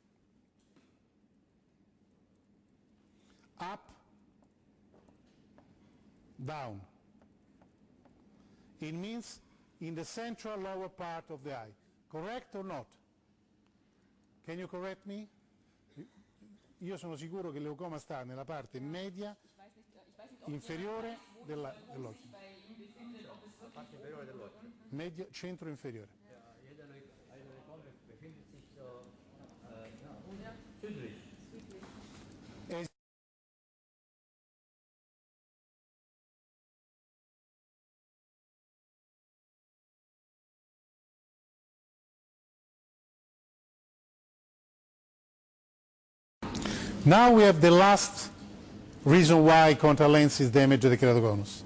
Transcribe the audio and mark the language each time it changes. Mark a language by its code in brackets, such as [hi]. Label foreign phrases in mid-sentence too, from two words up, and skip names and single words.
[en] Up, down. It means in the central lower part of the eye. Correct or not? Can you correct me? [it] Io sono sicuro che il leucoma sta nella parte media inferiore dell'occhio. Parte inferiore dell'occhio. Medio, centro inferiore. [de] Jeder Leukom befindet sich so südlich. [en] Now we have the last reason why contact lenses damage the keratoconus.